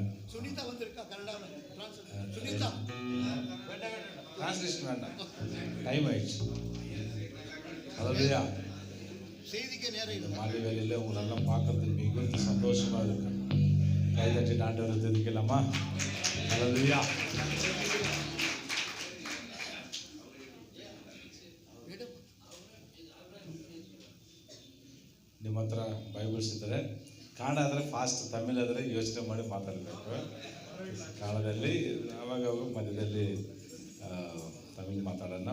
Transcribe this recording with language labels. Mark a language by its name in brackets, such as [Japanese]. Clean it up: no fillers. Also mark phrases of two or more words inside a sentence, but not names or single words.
[Tamil] சுனிதா வந்திருக்கா கன்னடாவில் சுனிதா டிரான்ஸ்லேஷன் வேண்டாம், டைம் ஆயிடுச்சு. ஹalleluya. செய்திக்கு நேரம் இல்லை. மாலை வேலையில் உங்களெல்லாம் பார்க்கறதுக்கு மிகுந்த சந்தோஷமாக இருக்கு. கைதட்டி ஆண்டவரை துதிக்கலாமா? ஹalleluya. [Kannada] ನಿಮ್ಮ ಹತ್ರ ಬೈಬಲ್ಸ್ ಇದ್ದರೆ ಕನ್ನಡ ಆದರೆ ಫಾಸ್ಟ್, ತಮಿಳ್ ಆದರೆ ಯೋಚನೆ ಮಾಡಿ ಮಾತಾಡಬೇಕು. ಕನ್ನಡದಲ್ಲಿ ಆವಾಗ ಮಧ್ಯದಲ್ಲಿ ತಮಿಳ್ ಮಾತಾಡೋಣ.